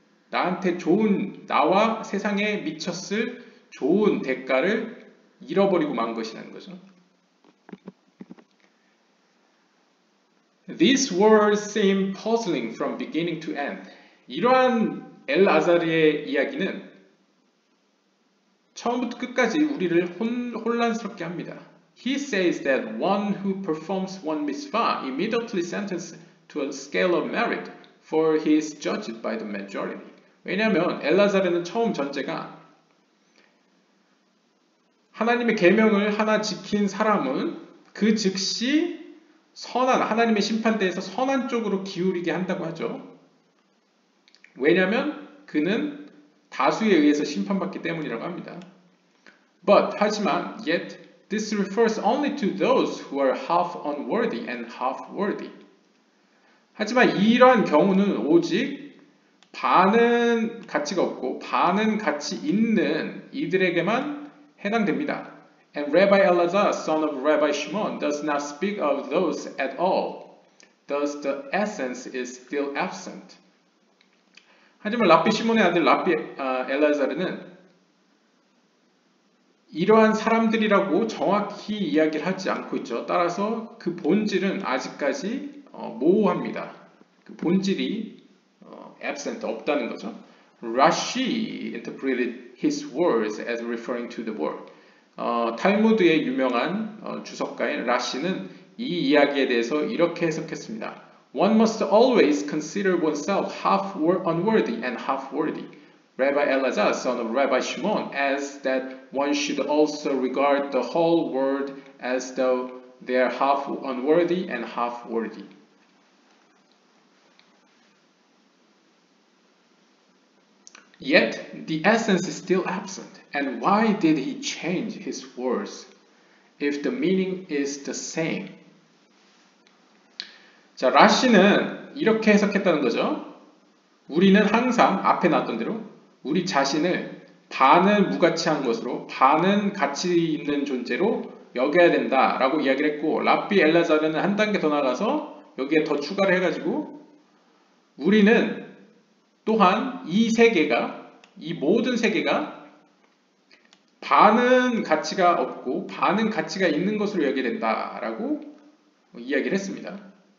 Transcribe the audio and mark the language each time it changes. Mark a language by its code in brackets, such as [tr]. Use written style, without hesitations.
[ko] 나한테 좋은, 나와 세상에 미쳤을 좋은 대가를 잃어버리고 만 것이라는 거죠. [en] These words seem puzzling from beginning to end. [ko] 이러한 엘아자르의 이야기는 처음부터 끝까지 우리를 혼란스럽게 합니다. [en] He says that one who performs one mitzvah immediately sentenced to a scale of merit, for he is judged by the majority. [ko] 왜냐하면 엘아자르는 처음 전제가 하나님의 계명을 하나 지킨 사람은 그 즉시 하나님의 심판대에서 선한 쪽으로 기울이게 한다고 하죠. 왜냐하면 그는 다수에 의해서 심판받기 때문이라고 합니다. 하지만 [en] yet this refers only to those who are half unworthy and half worthy. [ko] 하지만 이러한 경우는 오직 반은 가치가 없고 반은 가치 있는 이들에게만 해당됩니다. [en] And Rabbi Elazar, son of Rabbi Shimon, does not speak of those at all. Thus the essence is still absent. [ko] 하지만 랍비 시몬의 아들 랍비 엘라자르는 이러한 사람들이라고 정확히 이야기를 하지 않고 있죠. 따라서 그 본질은 아직까지 모호합니다. 그 본질이 absent, 없다는 거죠. [en] Rashi interpreted his words as referring to the word. [ko] 탈무드의 유명한 주석가인 라시는 이 이야기에 대해서 이렇게 해석했습니다. [en] One must always consider oneself half unworthy and half worthy. Rabbi Elazar, son of Rabbi Shimon, adds that one should also regard the whole world as though they are half unworthy and half worthy. Yet the essence is still absent. And why did he change his words if the meaning is the same? [ko] 자, 라시는 이렇게 해석했다는 거죠. 우리는 항상 앞에 나왔던 대로 우리 자신을 반은 무가치한 것으로 반은 가치 있는 존재로 여겨야 된다라고 이야기를 했고, 랍비 엘라자르는 한 단계 더 나가서 여기에 더 추가를 해가지고 우리는 또한 이 세계가, 이 모든 세계가 반은 가치가 없고 반은 가치가 있는 것으로 여겨야 된다라고 이야기를 했습니다.